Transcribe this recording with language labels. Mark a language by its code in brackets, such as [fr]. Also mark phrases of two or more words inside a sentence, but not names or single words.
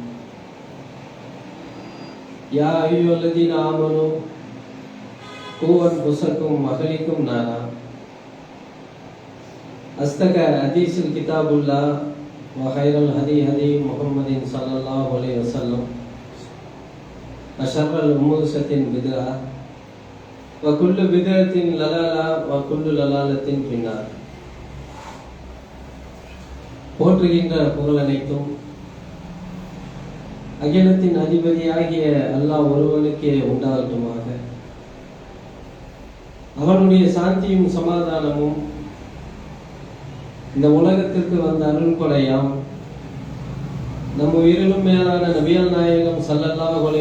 [ar] يا أيها الذين آمنوا قوا أنفسكم وأهليكم نارا أصدق حديث الكتاب الله وخير الهدي هدي محمد صلى الله عليه وسلم وشر الأمور بدعة وكل بدعة ضلالة وكل ضلالة في النار. [ta] போற்றுகின்ற புகழ் அனைத்தும் அகிலத்தின் அதிபதியாகிய அல்லாஹ் ஒருவனுக்கே உண்டாகட்டுமாக. அவனுடைய சாந்தியும் சமாதானமும் இந்த உலகத்திற்கு வந்த அருள்கொடையாம் நம் உயிரிலும் மேலான நபிகள் நாயகம் [ar] صلى الله عليه